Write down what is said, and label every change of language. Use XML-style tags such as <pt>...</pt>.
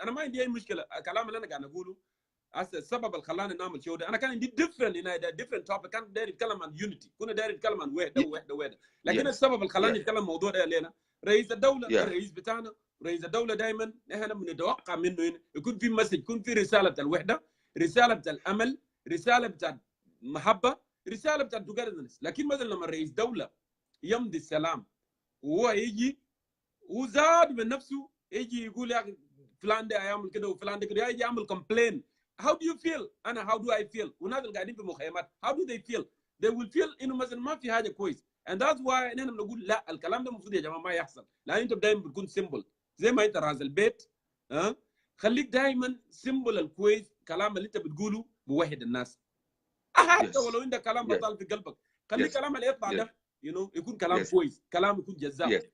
<ar>انا ما عندي اي مشكله، الكلام اللي انا قاعد اقوله السبب اللي خلاني نعمل شو ده، انا كان عندي ديفرنت توبيك، كان داير يتكلم عن يونيتي، كنا داير نتكلم عن وحده، لكن السبب اللي خلاني نتكلم الموضوع ده لنا رئيس الدوله الرئيس بتاعنا، رئيس الدوله دائما احنا بنتوقع منه يكون في مسج، يكون في رساله بتاع الوحده، رساله بتاع الامل، رساله بتاع المحبه، رساله بتاع التوجذرنس. لكن مثلا لما رئيس دوله يمضي السلام وهو يجي وزاد من نفسه يجي يقول يا فلان ده يعمل كده وفلان ده كده، يجي يعمل كومبلين.</ar> <en>How do you feel؟ انا how do I feel؟</en> <ar>والناس اللي قاعدين في مخيمات</ar> <en>how do they feel؟ they will feel</en> <ar>انه مثلا ما في حاجه كويس.</ar> <en>and that's why</en> <ar>نحن بنقول لا، الكلام ده المفروض يا جماعه ما يحصل، لان انت دايما بتكون سيمبل زي ما انت راس البيت. خليك دايما سيمبل الكويس، كلام اللي انت بتقوله بوحد الناس. حتى ولو عندك كلام بطال في قلبك، خلي الكلام اللي يطلع ده يكون كلام كويس، كلام يكون جذاب.</ar>